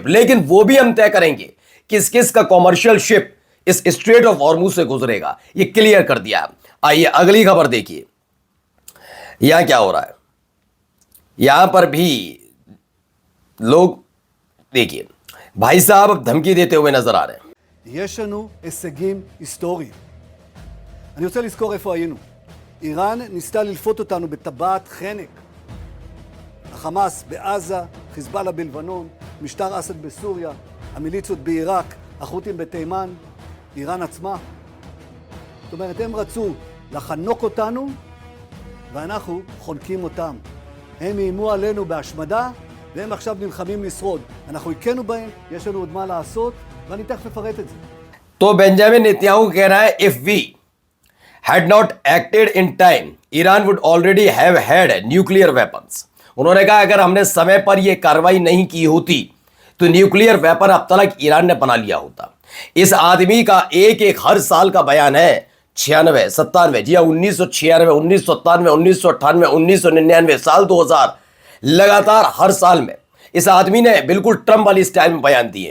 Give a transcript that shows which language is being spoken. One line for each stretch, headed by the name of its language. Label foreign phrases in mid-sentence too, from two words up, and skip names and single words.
Hindi: लेकिन वो भी हम तय करेंगे किस किस का
English: commercial ship
Hindi: इस स्ट्रेट ऑफ हॉर्मुज से गुजरेगा, ये क्लियर कर दिया। आइए अगली खबर देखिए, यहां क्या हो रहा है। यहां पर भी लोग देखिए, भाई साहब अब धमकी देते हुए नजर आ रहे हैं।
Hebrew: יש לנו הישגים היסטוריים. אני רוצה לזכור איפה היינו. איראן ניסתה ללפות אותנו בטבעת חנק. החמאס בעזה, חיזבאללה בלבנון, משטר אסד בסוריה, המיליציות בעיראק, החות'ים בתימן, איראן עצמה. זאת אומרת, הם רצו לחנוק אותנו, ואנחנו חונקים אותם. הם איימו עלינו בהשמדה, והם עכשיו נלחמים לשרוד. אנחנו הכינו בהם, יש לנו עוד מה לעשות, ואני תכף אפרט את זה.
Hindi: तो बेंजामिन नेतन्याहू कह रहा है
English: If we had not acted in time Iran would already have had nuclear weapons.
Hindi: उन्होंने कहा अगर हमने समय पर यह कार्रवाई नहीं की होती तो
English: nuclear weapon
Hindi: अब तक ईरान ने बना लिया होता। इस आदमी का एक एक हर साल का बयान है 96, 97, जी 1996, 1997, 1998, 1999, साल 2000, लगातार हर साल में इस आदमी ने बिल्कुल ट्रम्प वाली स्टाइल में बयान दिए।